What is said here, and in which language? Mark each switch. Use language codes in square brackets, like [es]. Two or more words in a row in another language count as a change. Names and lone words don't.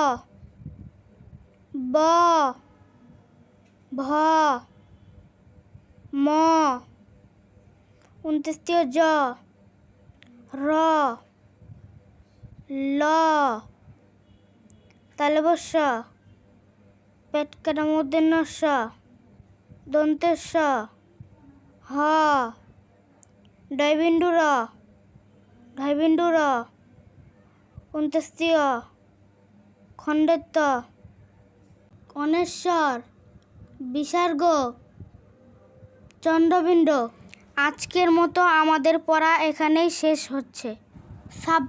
[bn] ব, ভ, ম, য, র, ল, তালব্য শ, পেট কাটা মূর্ধন্য ষ, দন্ত্য স, হ, ডয়বিন্দু র, ঢয়বিন্দু র, য়, খণ্ডের ত, অনেশ্বর, বিসর্গ, চন্দ্রবিন্দু। আজকের মতো আমাদের পড়া এখানেই শেষ হচ্ছে।